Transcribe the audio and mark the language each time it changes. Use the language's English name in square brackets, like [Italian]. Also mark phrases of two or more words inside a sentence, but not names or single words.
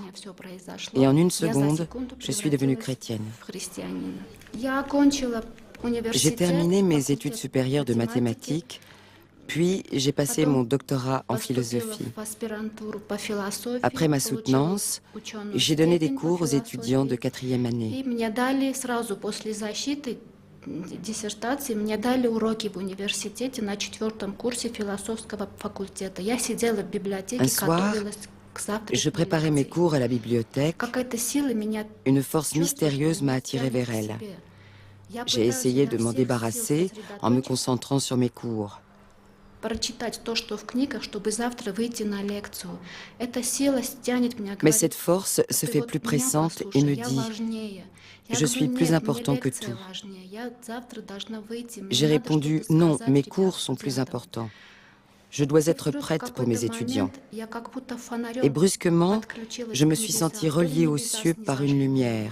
[French] Et en une seconde, je suis devenue chrétienne. J'ai terminé mes études supérieures de mathématiques, puis j'ai passé mon doctorat en philosophie. Après ma soutenance, j'ai donné des cours aux étudiants de 4e année. [Russian] Диссертации мне дали уроки в университете на 4-м курсе философского факультета. Я сидела в библиотеке, готовилась к завтрашней [French] je préparais mes cours à la bibliothèque. [Russian] Какая-то сила меня [French] Une force mystérieuse m'a attirée vers elle. J'ai essayé de m'en débarrasser en me concentrant sur mes cours. [Russian] прочитать то, что в книгах, чтобы завтра выйти на лекцию. Эта сила тянет меня. [French] Mais cette force se fait plus pressante et me dit « Je suis plus important que tout ». J'ai répondu « Non, mes cours sont plus importants. Je dois être prête pour mes étudiants. » Et brusquement, je me suis sentie reliée aux cieux par une lumière.